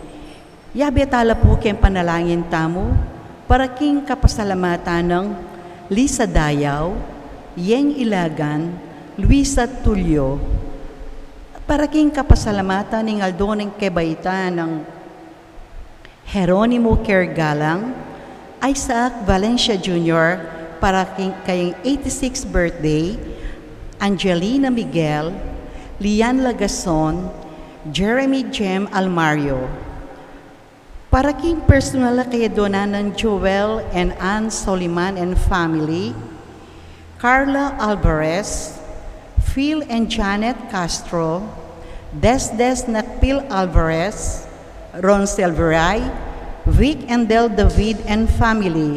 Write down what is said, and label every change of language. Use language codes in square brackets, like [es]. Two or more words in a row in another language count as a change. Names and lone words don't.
[pam] Yabi tala po king panalangin tamo para king kapasalamatan ng Lisa Dayaw, Yeng Ilagan, Luisa Tulio, para king kapasalamatan ng Aldoneng Kebaita ng Jeronimo Kergalang, Isaac Valencia Jr., para kayong 86th birthday, Angelina Miguel, Lian Lagason, Jeremy Jem Almario. Para king personal na kay donanan Joel and Ann Soliman and family, Carla Alvarez, Phil and Janet Castro, Desdes Nakpil Alvarez, Ron Silveray, Vic and Del David and family.